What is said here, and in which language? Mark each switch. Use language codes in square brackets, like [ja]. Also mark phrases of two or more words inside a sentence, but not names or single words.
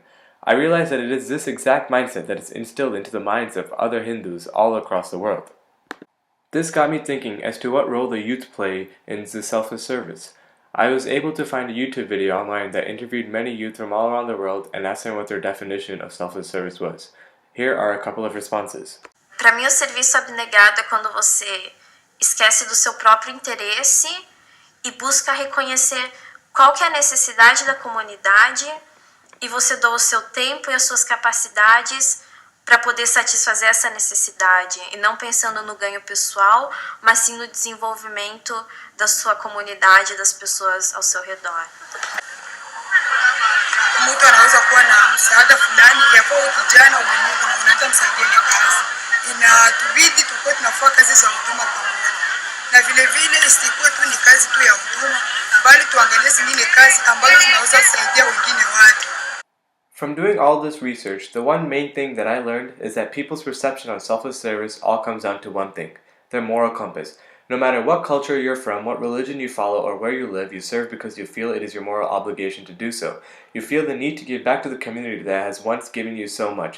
[en] I realize that it is this exact mindset that is instilled into the minds of other Hindus all across the world. This got me thinking as to what role the youth play in the selfless service. I was able to find a YouTube video online that interviewed many youth from all around the world and asked them what their definition of selfless service was. Here are a couple of responses. [pt] Para mim, o serviço abnegado é quando você esquece do seu próprio interesse e busca reconhecer qual que é a necessidade da comunidade e você doa o seu tempo e as suas capacidades para poder satisfazer essa necessidade e não pensando no ganho pessoal, mas sim no desenvolvimento da sua comunidade e das pessoas ao seu redor. [sw] Mtu anaweza kuwa na msaada fulani ya kwa kijana mwenyewe na unataka msaidie ile kazi. Inatubidi tukue tunafanya kazi za huduma pamoja. Na vile vile isikuwe tu ni kazi tu ya huduma, bali tuangalie zingine kazi ambazo zinaweza kusaidia wengine watu. [en] From doing all this research, the one main thing that I learned is that people's perception on selfless service all comes down to one thing: their moral compass. No matter what culture you're from, what religion you follow, or where you live, you serve because you feel it is your moral obligation to do so. You feel the need to give back to the community that has once given you so much.